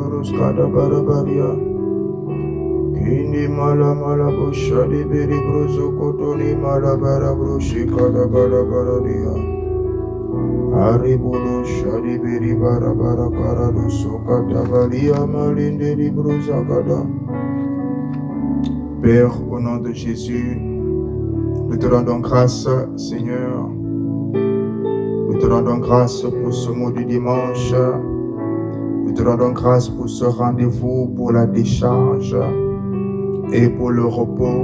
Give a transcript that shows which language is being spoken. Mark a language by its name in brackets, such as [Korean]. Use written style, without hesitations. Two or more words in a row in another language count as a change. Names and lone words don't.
[French] roskada bara baria kindi mala mala boshadi beri brozo kotoni mala bara broshi kada bara bara dia aribudo shadi beri bara bara bara sokata baria malinde di broza kada. Père, au nom de Jésus, nous te rendons grâce, Seigneur. Nous te rendons grâce pour ce mot du dimanche. Nous te rendons grâce pour ce rendez-vous, pour la décharge et pour le repos.